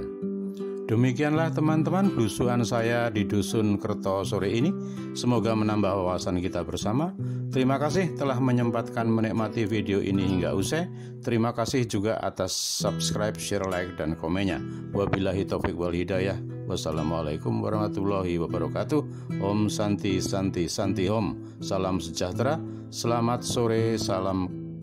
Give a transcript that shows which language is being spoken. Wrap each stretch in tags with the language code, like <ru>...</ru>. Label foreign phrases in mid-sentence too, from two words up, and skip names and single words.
<id>Demikianlah teman-teman belusuan saya di Dusun Kerto sore ini. Semoga menambah wawasan kita bersama. Terima kasih telah menyempatkan menikmati video ini hingga usai. Terima kasih juga atas subscribe, share, like, dan komennya.</id> <ar>وبالله التوفيق والهداية. والسلام عليكم ورحمة الله وبركاته.</ar> <sa>ॐ शान्तिः शान्तिः शान्तिः ॐ.</sa> <id>Salam sejahtera. Selamat sore. Salam</id>